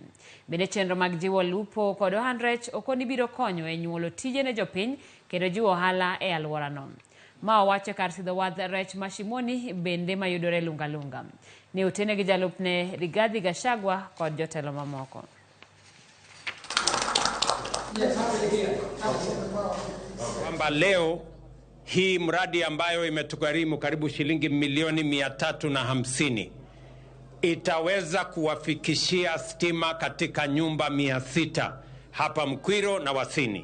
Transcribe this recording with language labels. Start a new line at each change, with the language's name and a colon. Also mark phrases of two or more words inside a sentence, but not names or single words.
Luo (Kenya and Tanzania): Bende chenro mag jiwo lupo kod ohand rech okoni biro konyo e nyuolo tije ne jopiny kendo jiwo ohala e alworano. Ma owacho kar sidho wadh rech Mashimoni bende mayudore Lungalunga. Ne otene gi jalupne Rigathi Gachagua kod jotelo mamoko.
Swahili: kwamba leo hii mradi ambayo imetugharimu karibu shilingi milioni 350 itaweza kuwafikishia stima katika nyumba 600 hapa Mkwiro na Wasini.